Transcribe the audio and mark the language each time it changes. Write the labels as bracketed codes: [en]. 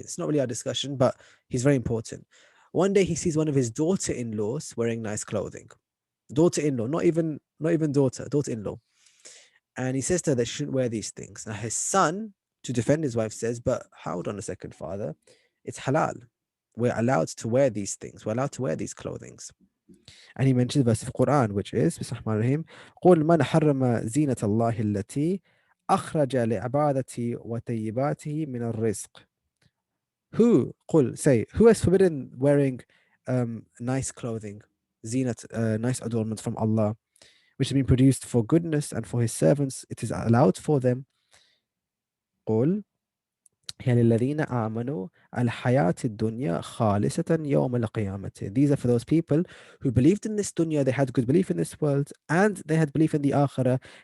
[en] It's not really our discussion, but he's very important. One day he sees one of his daughter-in-laws wearing nice clothing. daughter-in-law, not even daughter-in-law. And he says to her that she shouldn't wear these things. Now his son, to defend his wife, says, but hold on a second, father, it's halal. We're allowed to wear these things. We're allowed to wear these clothings. And he mentions the verse of Quran, which is, [ar] Bismillahir-Rahmanir-Rahim, قُلْ مَنْ حَرَّمَ زِينَةَ اللَّهِ الَّتِي أَخْرَجَ لِعِبَادَتِهِ وَطَيِّبَاتِهِ مِنَ الرِّزْقِ. [en] Who, قُل, say, who has forbidden wearing nice clothing, zinat, nice adornments from Allah, which has been produced for goodness and for his servants? It is allowed for them. [ar] قُل هي للذين آمنوا الحياة الدنيا خالصة يوم القيامة. [en] These are for those people who believed in this dunya, they had good belief in this world, and they had belief in the akhirah.